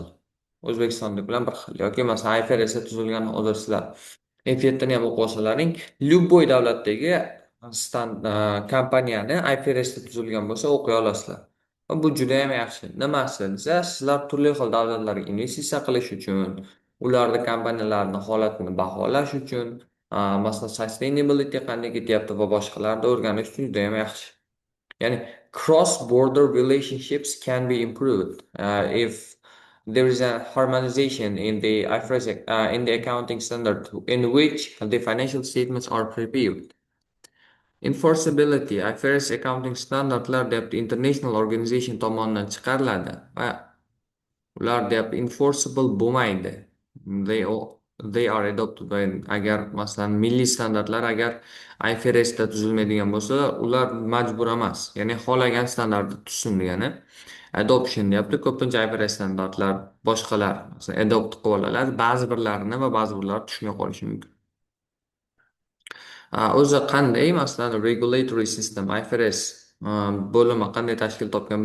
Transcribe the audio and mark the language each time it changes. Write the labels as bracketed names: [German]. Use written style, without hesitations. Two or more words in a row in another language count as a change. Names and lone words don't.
[Uzbek] O'zbekistonda bilan bir xil. Yoki masalan IFRSda tuzilgan hozir sizlar F7 ni ham o'qib olsalaring, Lyuboy davlatdagi kompaniyani IFRSda tuzilgan bo'lsa o'qiy olasizlar. Va bu juda ham yaxshi. Nimasi desa, sizlar turli xil davlatlarga investitsiya qilish uchun, ularning kompaniyalarini holatini baholash uchun, masalan, sustainability qanday ketyapti va boshqalarni o'rganish uchun juda ham yaxshi. [English] Yani cross-border relationships can be improved if there is a harmonization in the IFRS in the accounting standard in which the financial statements are prepared. Enforceability IFRS accounting [Uzbek] standardlar deyapti [English] international organization [Uzbek] tomonidan chiqariladi va ular deyapti enforceable bo'lmaydi. [English] They they are adopted by [Uzbek] agar masalan milliy standartlar agar IFRS da tuzilmaydigan bo'lsa, ular majbur emas. Ya'ni xohlagan standartni tuzsin degani. Adoption deyapti. Ko'pincha IFRS standartlar boshqalar masalan adopt qilib oladi. Ba'zi birlarini va ba'zi birlari tushmay qolishi mumkin. O'zi qanday, masalan, [English] regulatory system [Uzbek] IFRS bo'limi qanday tashkil topgan?